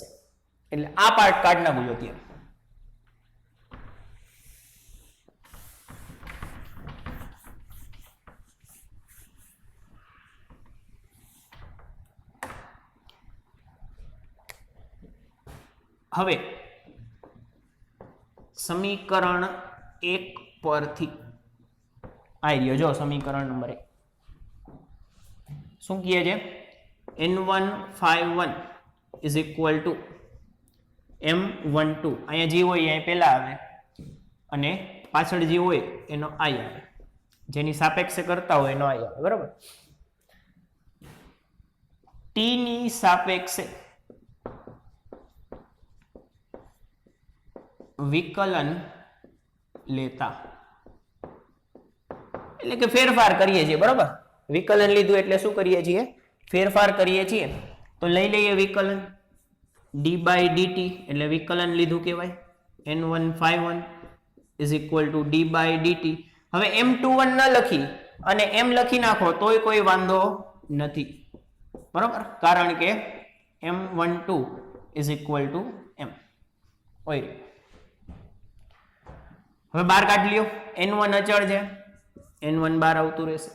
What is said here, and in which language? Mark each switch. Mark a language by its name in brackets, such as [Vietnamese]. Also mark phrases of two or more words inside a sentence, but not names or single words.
[Gujarati] એટલે આ પાર્ટ કાઢ નાખું જો ત્યાં. હવે સમીકરણ 1 પરથી આવી ગયો. જો સમીકરણ નંબર 1 શું કહે છે? [English] n1 φ1 is equal to m12. [Gujarati] અહીંયા જે હોય અહીંયા પહેલા આવે અને પાછળ જે હોય એનો i આવે. જેની સાપેક્ષે કરતા હોય એનો i આવે. બરાબર, t ની સાપેક્ષે વિકલન લેતા એટલે કે ફેરફાર કરીએ છીએ. બરોબર, વિકલન લીધું એટલે શું કરીએ છીએ? ફેરફાર કરીએ છીએ. તો લઈ લઈએ વિકલન [English] d by dt [Gujarati] એટલે વિકલન લીધું કહેવાય. [English] n1 φ1 is equal to d by dt. [Gujarati] હવે m21 ન લખી અને એમ લખી નાખો તોય કોઈ વાંધો નથી, બરોબર, કારણ કે [English] m12 is equal to m [Gujarati] હોય. હવે બાર કાઢી લ્યો. n1 અચળ છે, n1 બાર આવતું રહેશે.